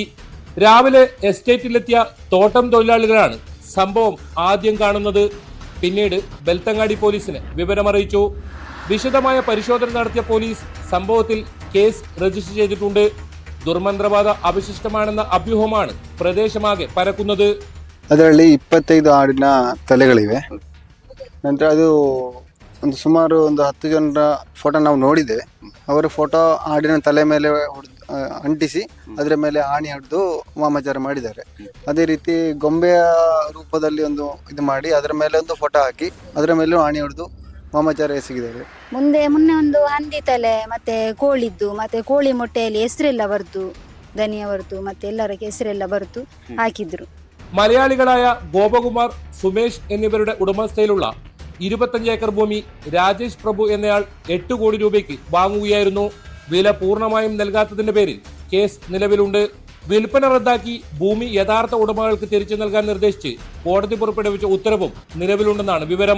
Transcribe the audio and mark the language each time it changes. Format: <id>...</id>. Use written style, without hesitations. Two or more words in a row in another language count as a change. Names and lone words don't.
<ml>രാവിലെ എസ്റ്റേറ്റിലെത്തിയ തോട്ടം തൊഴിലാളികളാണ് സംഭവം ആദ്യം കാണുന്നത്. പിന്നീട് ബെൽത്തങ്ങാടി പോലീസിന് വിവരമറിയിച്ചു. വിശദമായ പരിശോധന നടത്തിയ പോലീസ് സംഭവത്തിൽ</ml> <en>case register</en> <ml>ചെയ്തിട്ടുണ്ട്. ദുർമന്ത്രവാദ അവശിഷ്ടമാണെന്ന അഭ്യൂഹമാണ് പ്രദേശമാകെ പരക്കുന്നത്.</ml> <kn>ಅದರಲ್ಲಿ 25 ಆಡಿನ ತಲೆಗಳಿವೆ. ನಂತರ ಅದು ಸುಮಾರು 10 ಜನರ ಫೋಟೋ ನಾವು ನೋಡಿದ್ದೇವೆ. ಅವರ ಫೋಟೋ ಆಡಿನ ತಲೆ ಮೇಲೆ ಅಂಟಿಸಿ ಅದರ ಮೇಲೆ ಆಣಿ ಹಿಡಿದು ವಾಮಾಚಾರ ಮಾಡಿದ್ದಾರೆ. ಅದೇ ರೀತಿ ಗೊಂಬೆಯ ರೂಪದಲ್ಲಿ ಒಂದು ಇದು ಮಾಡಿ ಅದರ ಮೇಲೆ ಒಂದು ಫೋಟೋ ಹಾಕಿ ಅದರ ಮೇಲೂ ಆಣಿ ಹಿಡಿದು ವಾಮಾಚಾರ ಎಸಗಿದ್ದಾರೆ. ಮೊನ್ನೆ ಒಂದು ಹಂದಿ ತಲೆ ಮತ್ತೆ ಕೋಳಿದ್ದು ಮತ್ತೆ ಕೋಳಿ ಮೊಟ್ಟೆಯಲ್ಲಿ ಹೆಸರೆಲ್ಲ ಬರೆದು ದನಿಯವರದು ಮತ್ತೆ ಎಲ್ಲರ ಹೆಸರೆಲ್ಲ ಬರೆದು ಹಾಕಿದ್ರು.</kn> <ml>മലയാളികളായ ഗോപകുമാർ, സുമേഷ് എന്നിവരുടെ ഉടമസ്ഥയിലുള്ള 25 ഏക്കർ ഭൂമി രാജേഷ് പ്രഭു എന്നയാൾ 8 കോടി രൂപയ്ക്ക് വാങ്ങുകയായിരുന്നു. വില പൂർണ്ണമായും നൽകാത്തതിന്റെ പേരിൽ കേസ് നിലവിലുണ്ട്. വിൽപ്പന റദ്ദാക്കി ഭൂമി യഥാർത്ഥ ഉടമകൾക്ക് തിരിച്ചു നൽകാൻ നിർദ്ദേശിച്ച് കോടതി പുറപ്പെടുവിച്ച ഉത്തരവും നിലവിലുണ്ടെന്നാണ് വിവരം.</ml>